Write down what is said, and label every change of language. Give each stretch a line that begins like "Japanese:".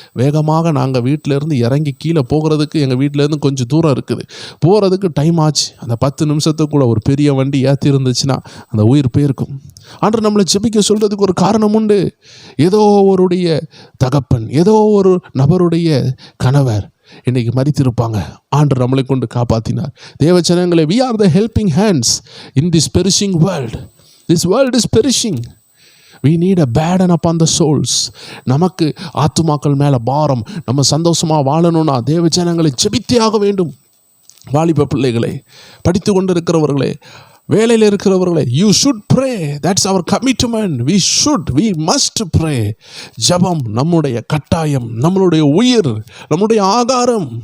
Tamil: வேகமாக நாங்கள் வீட்டிலேருந்து இறங்கி கீழே போகிறதுக்கு எங்கள் வீட்டிலேருந்து கொஞ்சம் தூரம் இருக்குது, போகிறதுக்கு டைம் ஆச்சு. அந்த 10 நிமிஷத்துக்குள்ள ஒரு பெரிய வண்டி ஏற்றி இருந்துச்சுன்னா அந்த உயிர் போயிருக்கும். ஆண்டவர் நம்மளை ஜெபிக்க சொல்கிறதுக்கு ஒரு காரணம் உண்டு. ஏதோ ஒருடைய தகப்பன், ஏதோ ஒரு நபருடைய கணவர் இன்னைக்கு மரித்திருப்பாங்க. ஆண்டவர் நம்மளை கொண்டு காப்பாற்றினார். தேவச்சனங்களே,
English: we are the helping hands in this perishing world. This world is perishing. We need a burden upon the souls.
Tamil: நமக்கு ஆத்துமாக்கள் மேலே பாரம். நம்ம சந்தோஷமாக வாழணும்னா தேவ ஜனங்களை ஜெபித்தே ஆக வேண்டும். வாலிப பிள்ளைகளே, படித்து கொண்டு இருக்கிறவர்களே, வேலையில் இருக்கிறவர்களே,
English: you should pray. That's our commitment. We must pray.
Tamil: ஜெபம் நம்முடைய கட்டாயம், நம்மளுடைய உயிர், நம்முடைய ஆகாரம்.